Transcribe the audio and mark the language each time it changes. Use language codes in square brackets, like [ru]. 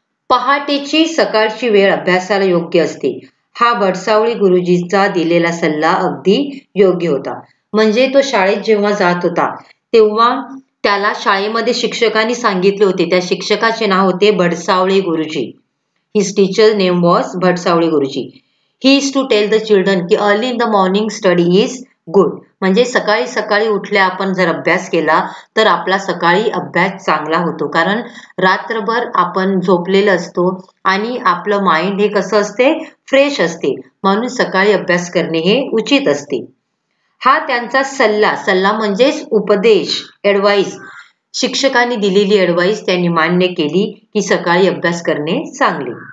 [mr] पहाटेची सकाळची वेळ अभ्यासाला योग्य असते. हा भटसावळी गुरुजींचा दिलेला सल्ला अगदी योग्य होता. म्हणजे तो शाळेत जेव्हा जात होता तेव्हा त्याला शाळेमध्ये शिक्षकांनी सांगितले होते. त्या शिक्षकाचे नाव होते भटसावळी गुरुजी. [en] His teacher name was Bhatsawali Guruji. He is to tell the children की early in the morning study is good. [mr] म्हणजे सकाळी सकाळी उठल्या आपण जर अभ्यास केला तर आपला सकाळी अभ्यास चांगला होतो. कारण रात्रभर आपण झोपलेलं असतो आणि आपलं माइंड हे कसं असते, फ्रेश असते. म्हणून सकाळी अभ्यास करणे हे उचित असते. हा त्यांचा सल्ला म्हणजेच उपदेश, ॲडवाइस, शिक्षकांनी दिलेली ॲडवाइस त्यांनी मान्य केली की सकाळी अभ्यास करणे चांगले.